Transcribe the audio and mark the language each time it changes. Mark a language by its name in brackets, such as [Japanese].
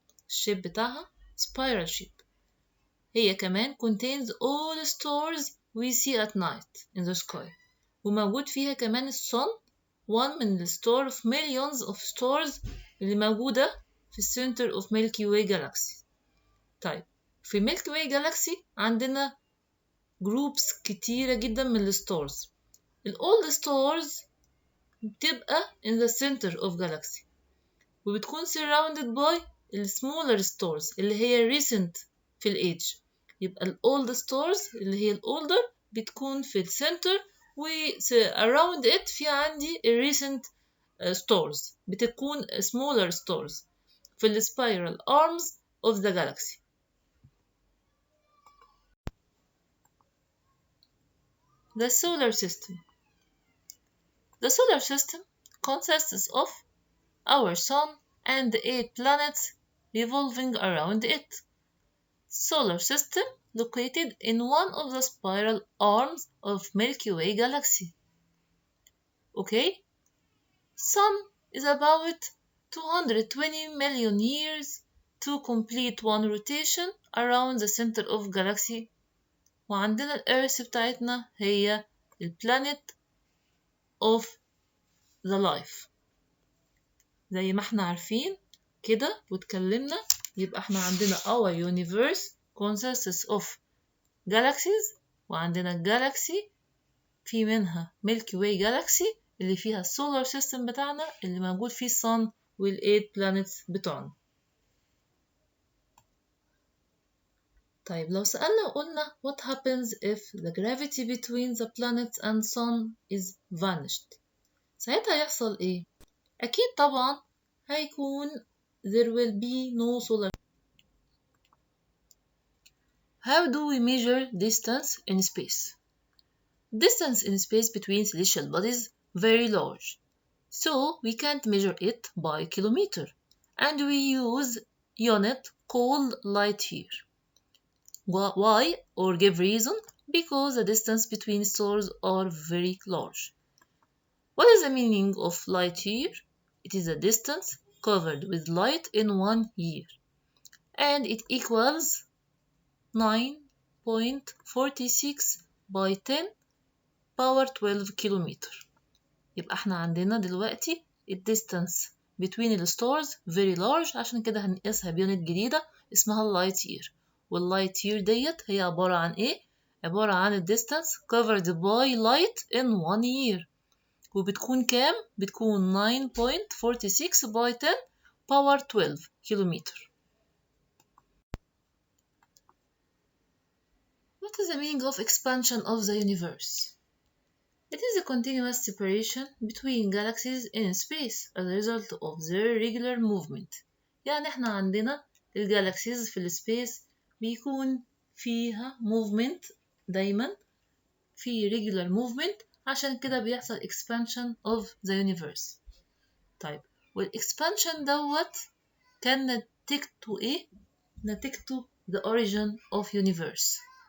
[Arabic] الشيب بتاعها [English] spiral shape. [Arabic] هي كمان [English] contains all stars we see at night in the sky. [Arabic] وموجود فيها كمان الصن [English] one من the star of millions of stars [Arabic] اللي موجودة في [English] center of Milky Way galaxy. [Arabic] طيب في Milky Way galaxy عندنا groups كتيرة جدا من الستارز. [English] all stars بتبقى in the center of galaxy [Arabic] وبتكون [English] surrounded by smaller stars اللي هي recent في الage. يبقى old stars اللي هي older [Arabic] بتكون في السنتر [English] و around it [Arabic] في عندي [English] recent stars بتكون smaller stars في spiral arms of the galaxy. The solar system. The solar system consists of our sun and 8 planets revolving around it. Solar system located in one of the spiral arms of Milky Way galaxy. Okay? Sun is about 220 million years to complete one rotation around the center of galaxy. [Arabic] وعندنا الأرث بتاعتنا هي البلانيت [English] of the life. [Arabic] زي ما احنا عارفين كده واتكلمنا يبقى احنا عندنا [English] our universe consists of galaxies [Arabic] وعندنا galaxy في منها Milky Way galaxy اللي فيها [English] solar system [Arabic] بتاعنا اللي موجود فيه sun وال [English] 8 planets [Arabic] بتوعنا. طيب لو سألنا وقلنا [English] what happens if the gravity between the planets and sun is vanished [Arabic] ساعتها يحصل ايه؟ أكيد طبعا هيكون [English] there will be no solar. How do we measure distance in space? Distance in space between celestial bodies very large, so we can't measure it by kilometer, and we use unit called light year. Why or give reason? Because the distance between stars are very large. What is the meaning of light year? It is a distance covered with light in 1 year, and it equals 9.46 by 10 power 12 kilometre. [Arabic] يبقى احنا عندنا دلوقتي الديستانس [English] between the stars very large، [Arabic] عشان كده هنقيسها بيونت جديدة اسمها اللايت يير. واللايت يير ديت هي عبارة عن ايه؟ عبارة عن الديستانس [English] covered by light in 1 year، [Arabic] وبتكون كام؟ بتكون 9.46 by 10 power 12 كيلومتر. [English] What is the meaning of expansion of the universe? It is a continuous separation between galaxies in space as a result of their regular movement. [Arabic] يعني احنا عندنا الجالاكسيز في السبيس بيكون فيها movement دايما، في [English] regular movement، [Arabic] عشان كده بيحصل [English] expansion of the universe. [Arabic] طيب والexpansion دوت كان نتيجته ايه؟ نتيجته [English] the origin of universe.